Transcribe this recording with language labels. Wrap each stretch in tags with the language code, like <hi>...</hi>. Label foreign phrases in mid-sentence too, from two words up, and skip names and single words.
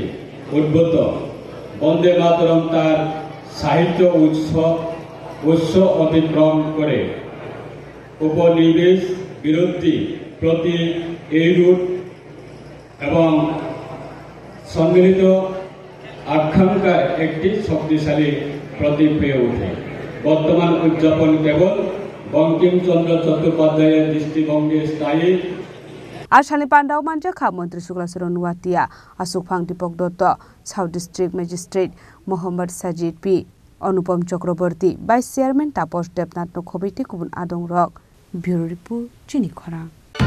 <bn>উদ্ভূত বন্দে মাতরম তার সাহিত্য উৎস অতিক্রম করে উপনিবেশ বিরোধী প্রতি এইরূপ এবং সম্মিলিত আকাঙ্ক্ষার একটি শক্তিশালী প্রতীক হয়ে ওঠে বর্তমান উদযাপন কেবল বঙ্কিমচন্দ্র চট্টোপাধ্যায়ের দৃষ্টিভঙ্গি স্থায়ী</bn> <trp>Ashani Pandao Manjaka Mantri Sukla Suron Watia Asuk Phangdi Bogdoto</trp> <en>South District Magistrate</en> <trp>Mohammad Sajid P Anupam Chakraborty</trp> <en>Vice Chairman</en> <trp>Taposh Debnath Komiti Kubun Adung Rock</trp> <en>Bureau Report</en> <trp>Chini Khora</trp>